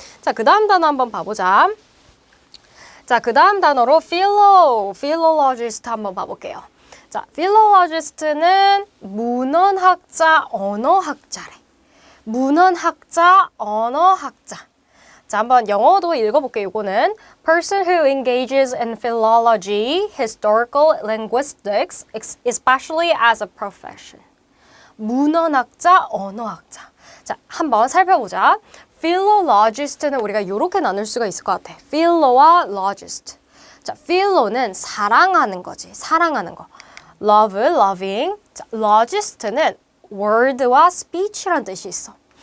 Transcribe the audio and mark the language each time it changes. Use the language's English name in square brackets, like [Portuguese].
[Korean] 자, 그 다음 단어 한번 봐보자. 자, 그 다음 단어로 philologist 한번 봐볼게요. 자, philologist는 문헌학자, 언어학자래. 문헌학자, 언어학자. 자, 한번 영어도 읽어볼게요. 이거는 [English] person who engages in philology, historical linguistics, especially as a profession. [Korean] 문헌학자, 언어학자. 자, 한번 살펴보자. philologist는 우리가 이렇게 나눌 수가 있을 것 같아. philo와 logist. 자, philo는 사랑하는 거지. 사랑하는 거. love, loving. 자, logist는 word와 speech란 뜻이 있어.